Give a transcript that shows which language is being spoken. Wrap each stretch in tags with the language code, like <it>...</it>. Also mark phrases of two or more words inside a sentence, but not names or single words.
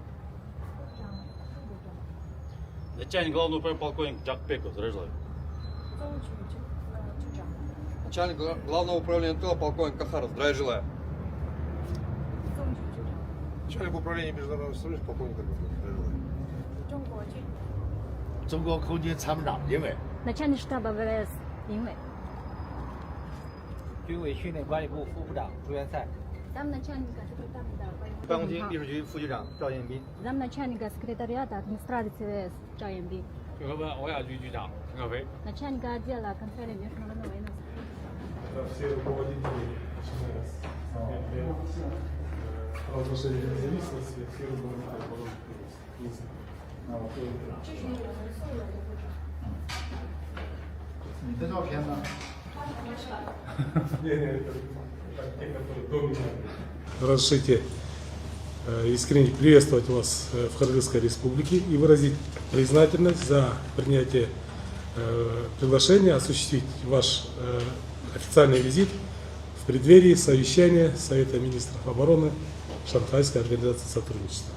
<ru>Начальник главного управления полковник Джакпеков. Здравия желаю. Начальник главного управления НТО полковник Кахаров. Здравия желаю. Начальник управления международных союзов полковник Арбаков. Здравия желаю.</ru> <zh>中国空军参谋长林伟，</zh> <ru>начальник штаба ВВС 林伟，</ru> <zh>军委训练管理部副部长朱元赛，</zh> <ru>замначальника</ru> <zh>办公厅秘书局副局长赵彦斌，</zh> <ru>замначальника секретариата администрации ВВС Чжао Янбин,</ru> <zh>平和湾欧亚局局长陈可飞，</zh> <ru>начальника отдела контроля международного военного. Все руководители, начиная с разрушения независимости, все руководители пожалуйста.</ru> <zh>你的照片呢？</zh> <ru>Разрешите искренне приветствовать вас в Кыргызской Республике и выразить признательность за принятие приглашения осуществить ваш официальный визит в преддверии совещания Совета министров обороны Шанхайской организации сотрудничества.</ru>